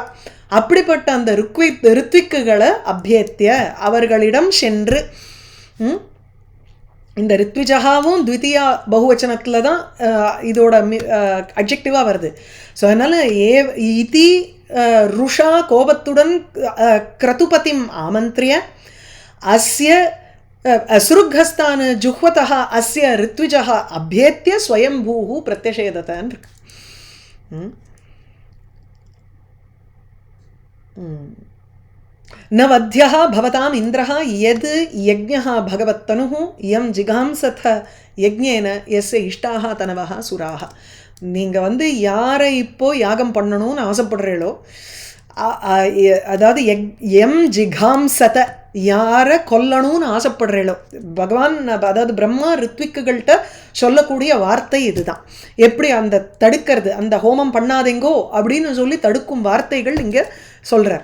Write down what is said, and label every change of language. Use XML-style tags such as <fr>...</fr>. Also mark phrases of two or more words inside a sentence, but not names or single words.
<ta>அப்படிப்பட்ட அந்த ரித்விக்குகளை அபியத்திய அவர்களிடம் சென்று, இந்த ரித்விஜகாவும் த்விதியா பகுவச்சனத்தில் தான் இதோட அட்ஜெக்டிவாக வருது. ஸோ அதனால்</ta> <sa>इति रुषा</sa> <ta>கோபத்துடன்</ta> <sa>क्रतुपतिम् आमन्त्र्य अस्य स्रुक्हस्तान् जुह्वतः अस्य ऋत्विजः अभियत्य स्वयम्भूः प्रत्यषेधत</sa> <ta>இருக்கு.</ta> <sa>न वध्यः भवताम् इन्द्रः यद् यज्ञः भगवत्तनुः यं जिगांसथ यज्ञेन यस्य इष्टाः तनवः सुराः.</sa> <ta>நீங்கள் வந்து யாரை இப்போ யாகம் பண்ணணும்னு ஆசைப்படுறீங்களோ, அதாவது</ta> <sa>यं जिगांसथ</sa> <ta>யாரை கொல்லணும்னு ஆசைப்படுறீங்களோ, பகவான் அதாவது பிரம்மா ரித்விக்குகள்கிட்ட சொல்லக்கூடிய வார்த்தை இதுதான். எப்படி அந்த தடுக்கிறது, அந்த ஹோமம் பண்ணாதீங்கோ அப்படின்னு சொல்லி தடுக்கும் வார்த்தைகள் இங்கே சொல்கிறார்.</ta>